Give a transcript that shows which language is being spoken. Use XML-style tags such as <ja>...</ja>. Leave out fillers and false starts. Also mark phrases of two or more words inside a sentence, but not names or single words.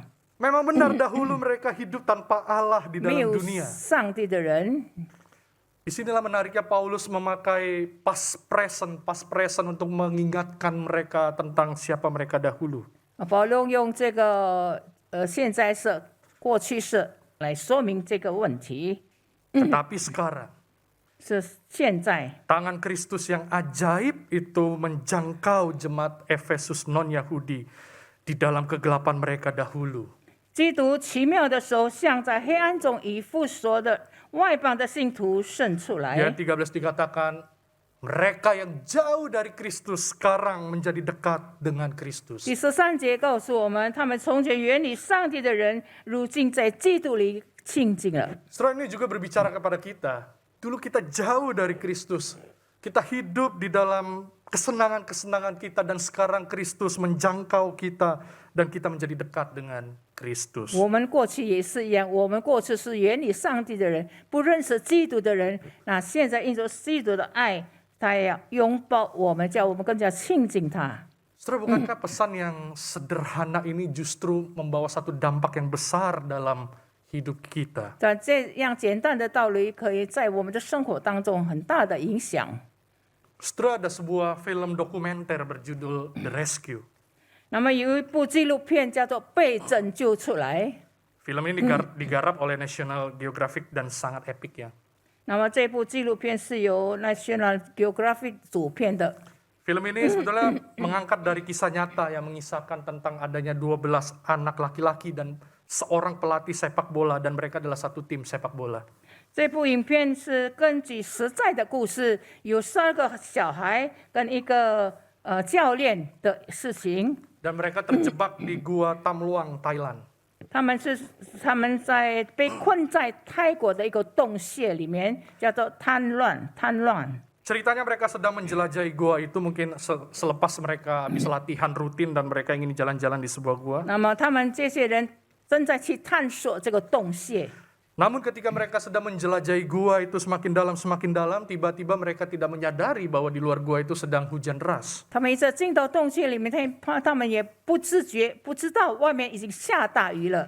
<id>Memang benar, dahulu mereka hidup tanpa Allah di</id> <zh>没</zh> <id>dalam</id> <zh>有</zh> <id>dunia.</id> <zh>上帝的人。</zh> <id>Disinilah menariknya Paulus memakai</id> <en>past present</en> <id>untuk mengingatkan mereka tentang siapa mereka dahulu.</id> <zh>保罗用这个现在式、过去式来说明这个问题。</zh> <id>Tetapi sekarang,</id> <zh>是现在，</zh> <id>tangan Kristus yang ajaib itu menjangkau jemaat Efesus non-Yahudi di dalam kegelapan mereka dahulu.</id> <zh>基督奇妙的手向在黑暗中以弗所的外邦的信徒伸出来。</zh> <id>Ayat 13 dikatakan, mereka yang jauh dari Kristus sekarang menjadi dekat dengan Kristus.</id> <zh>第13节告诉我们，他们从前远离上帝的人，如今在基督里亲近了。</zh> <id>Setelah ini juga berbicara kepada kita. Dulu kita jauh dari Kristus. Kita hidup di dalam kesenangan-kesenangan kita dan sekarang Kristus menjangkau kita dan kita menjadi dekat dengan Kristus.</id> <zh>我们过去也是一样，我们过去是远离上帝的人，不认识基督的人。那现在因着基督的爱，他要拥抱我们，叫我们更加亲近他。</zh> <id>Saudara, bukankah pesan yang sederhana ini justru membawa satu dampak yang besar dalam hidup kita?</id> <zh>但这样简单的道理，可以在我们的生活当中很大的影响。</zh> <id>Saudara, ada sebuah film dokumenter berjudul The Rescue.</id> <zh>那么有一部纪录片叫做《被拯救出来》，</zh> <id>Film ini digarap oleh National Geographic dan sangat epik ya.</id> <zh>那么这部纪录片是由 National Geographic 主编的。</zh> <id>Film ini sebetulnya mengangkat dari kisah nyata yang mengisahkan tentang adanya 12 anak laki-laki dan seorang pelatih sepak bola dan mereka adalah satu tim sepak bola.</id> <zh>这部影片是根据实在的故事，有12个小孩跟一个教练的事情。</zh> <id>Dan mereka terjebak di Gua Tam Luang, Thailand.</id> <zh>他们在被困在泰国的一个洞穴里面，叫做贪乱。</zh> <id>Ceritanya mereka sedang menjelajahi gua itu mungkin selepas mereka habis latihan rutin dan mereka ingin jalan-jalan di sebuah gua.</id> <zh>那么他们这些人正在去探索这个洞穴。</zh> <id>Namun ketika mereka sedang menjelajahi gua itu semakin dalam, tiba-tiba mereka tidak menyadari bahwa di luar gua itu sedang hujan deras.</id> <zh>他们一直进到洞穴里面，他们也不自觉、不知道外面已经下大雨了。</zh>